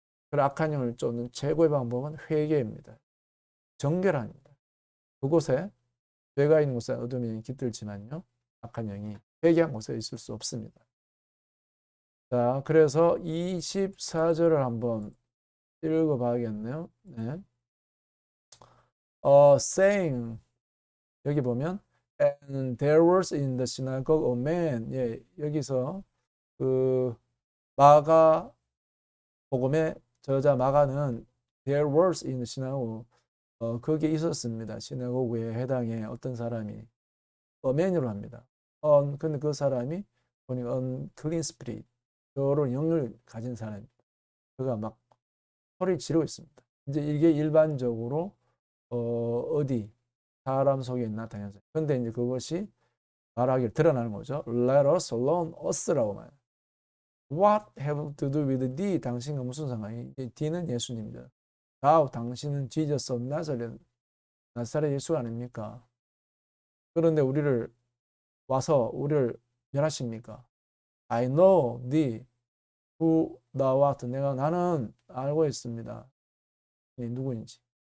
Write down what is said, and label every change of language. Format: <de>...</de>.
<ko>그 악한 영을 쫓는 최고의 방법은 회개입니다. 정결합니다. 그곳에 죄가 있는 곳에 어둠이 깃들지만요. 악한 영이 회개한 곳에 있을 수 없습니다. 자, 그래서 24절을 한번 읽어봐야겠네요. 네.</ko> <en>saying</en> <ko>여기 보면</ko> <en>and there was in the synagogue a man.</en> <ko>예, 여기서 그 마가 복음의 저자 마가는</ko> <en>there was in the synagogue</en> <ko>거기에 있었습니다. 시나고그에 해당해 어떤 사람이 a man으로 합니다. 근데 그 사람이 보니까 unclean spirit 더러운 영을 가진 사람입니다. 그가 막 소리를 지르고 있습니다. 이제 이게 일반적으로 어디 사람 속에 나타나는. 근데 이제 그것이 말하기를 드러나는 거죠.</ko> <en>Let us alone us</en> <ko>라고 말해요.</ko> <en>What have to do with thee?</en> <ko>당신과 무슨 상관이? D는 예수님입니다. Thou, 당신은 Jesus of Nazareth, 나사렛 예수 아닙니까? 그런데 우리를 와서 우리를 멸하십니까?</ko> <en>I know thee, who thou art.</en> <ko>나는 알고 있습니다. 누구인지.</ko>